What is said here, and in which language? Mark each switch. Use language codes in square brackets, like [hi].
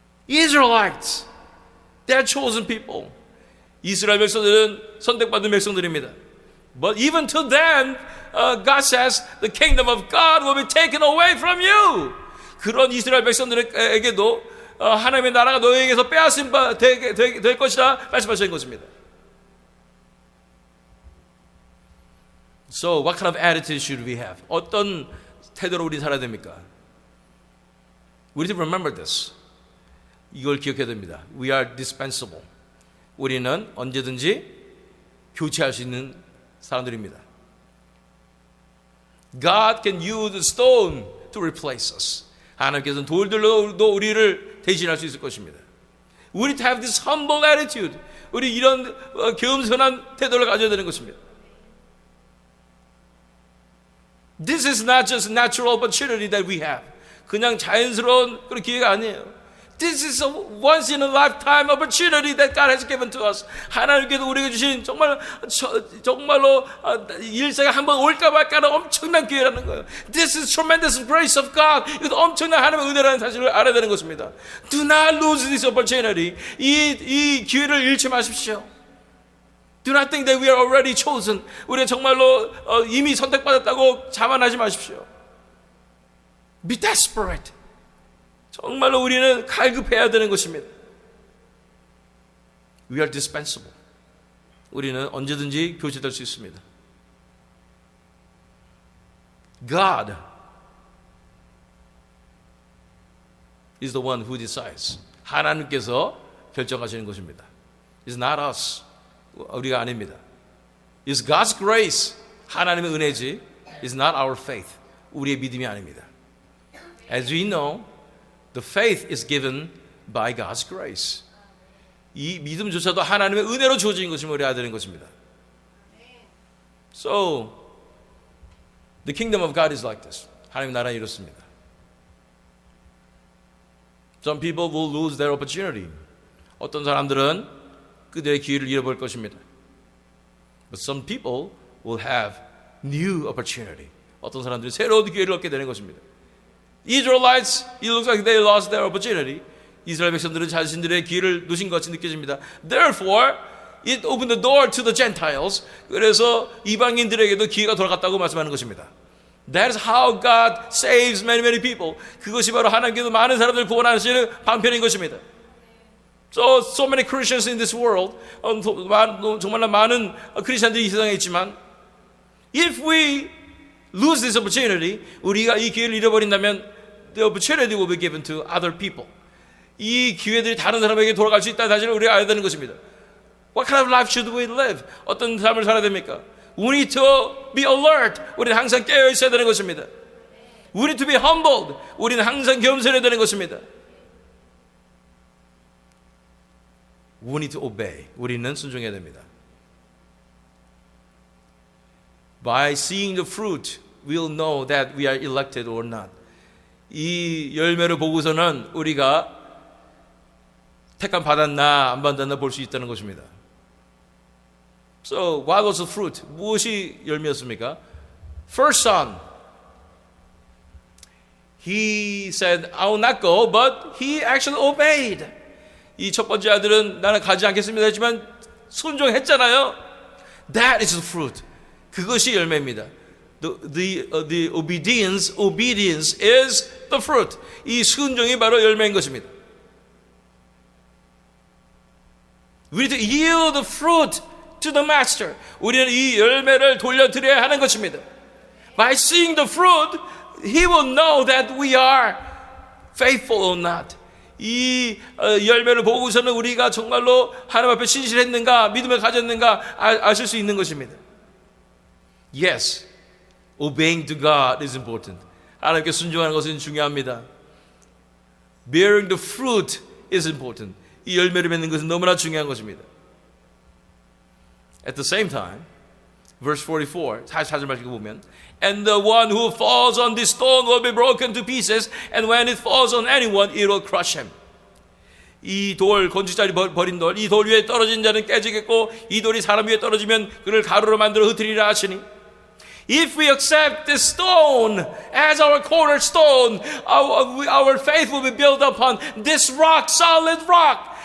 [en] Israelites, they are chosen people. [ko] 이스라엘 백성들은 선택받은 백성들입니다. [en] But even to them, God says the kingdom of God will be taken away from you. [ko] 그런 이스라엘 백성들에게도 하나님의 나라가 너희에게서 빼앗은 바 될 것이다 말씀하시는 것입니다. [en] So what kind of attitude should we have? [ko] 어떤 태도로 우리 살아야 됩니까? [en] We need to remember this. [ko] 이걸 기억해야 됩니다. [en] We are dispensable. [ko] 우리는 언제든지 교체할 수 있는 사람들입니다. [en] God can use the stone to replace us. [ko] 하나님께서는 돌들로도 우리를 대신할 수 있을 것입니다. [en] We need to have this humble attitude. [ko] 우리 이런 겸손한 태도를 가져야 되는 것입니다. [en] This is not just natural opportunity that we have. [ko] 그냥 자연스러운 그런 기회가 아니에요. [en] This is a once in a lifetime opportunity that God has given to us. [ko] 하나님께서 우리에게 주신 정말로 일생에 한번 올까 말까는 엄청난 기회라는 거예요. [en] This is tremendous grace of God. [ko] 이것도 엄청난 하나님의 은혜라는 사실을 알아야 되는 것입니다. [en] Do not lose this opportunity. [ko] 이 기회를 잃지 마십시오. [en] Do not think that we are already chosen. [ko] 우리가 정말로 이미 선택받았다고 자만하지 마십시오. [en] Be desperate. [ko] 정말로 우리는 갈급해야 되는 것입니다. [en] We are dispensable. [ko] 우리는 언제든지 교체될 수 있습니다. [en] God is the one who decides. [ko] 하나님께서 결정하시는 것입니다. [en] It's not us. [ko] 우리가 아닙니다. [en] It's God's grace. [ko] 하나님의 은혜지. [en] It's not our faith. [ko] 우리의 믿음이 아닙니다. [en] As we know, the faith is given by God's grace. [ko] 이 믿음조차도 하나님의 은혜로 주어진 것임을 우리가 알아야 되는 것입니다. [en] So, the kingdom of God is like this. [ko] 하나님 나라는 이렇습니다. [en] Some people will lose their opportunity. [ko] 어떤 사람들은 그들의 기회를 잃어버릴 것입니다. [en] But some people will have new opportunity. [ko] 어떤 사람들이 새로운 기회를 얻게 되는 것입니다. [en] Israelites, it looks like they lost their opportunity. [ko] 이스라엘 백성들은 자신들의 기회를 놓친 것 같이 느껴집니다. [en] Therefore, it opened the door to the Gentiles. [ko] 그래서 이방인들에게도 기회가 돌아갔다고 말씀하는 것입니다. [en] That is how God saves many people. [ko] 그것이 바로 하나님께서 많은 사람들을 구원하시는 방편인 것입니다. [en] So many Christians in this world. [ko] 정말 많은 크리스천들이 이 세상에 있지만, [en] if we lose this opportunity, [ko] 우리가 이 기회를 잃어버린다면 [en] the opportunity will be given to other people. [ko] 이 기회들이 다른 사람에게 돌아갈 수 있다는 사실을 우리가 알아야 되는 것입니다. [en] What kind of life should we live? [ko] 어떤 삶을 살아야 됩니까? [en] We need to be alert. [ko] 우리는 항상 깨어 있어야 되는 것입니다. [en] We need to be humbled. [ko] 우리는 항상 겸손해야 되는 것입니다. [en] We need to obey. [ko] 우리는 순종해야 됩니다. [en] By seeing the fruit, we'll know that we are elected or not. [ko] 이 열매를 보고서는 우리가 택함 받았나 안 받았나 볼 수 있다는 것입니다. [en] So, what was the fruit? [ko] 무엇이 열매였습니까? [en] First son, he said, I will not go, but he actually obeyed. [ko] 이 첫 번째 아들은 나는 가지 않겠습니다 했지만 순종했잖아요. [en] That is the fruit. [ko] 그것이 열매입니다. [en] The obedience is the fruit. [ko] 이 순종이 바로 열매인 것입니다. [en] We need to yield the fruit to the master. [ko] 우리는 이 열매를 돌려드려야 하는 것입니다. [en] By seeing the fruit, he will know that we are faithful or not. [ko] 이 열매를 보고서는 우리가 정말로 하나님 앞에 신실했는가, 믿음을 가졌는가 아실 수 있는 것입니다. [en] Yes, obeying to God is important. [ko] 하나님께 순종하는 것은 중요합니다. [en] Bearing the fruit is important. [ko] 이 열매를 맺는 것은 너무나 중요한 것입니다. [en] At the same time, verse 44, [ko] 44절 말씀 보면, [en] and the one who falls on this stone will be broken to pieces, and when it falls on anyone, it will crush him. [ko] 이 돌, 건축자리 버린 돌, 이 돌 위에 떨어진 자는 깨지겠고, 이 돌이 사람 위에 떨어지면 그를 가루로 만들어 흩으리라 하시니, [en] if we accept this stone as our cornerstone, our faith will be built upon this rock, solid rock.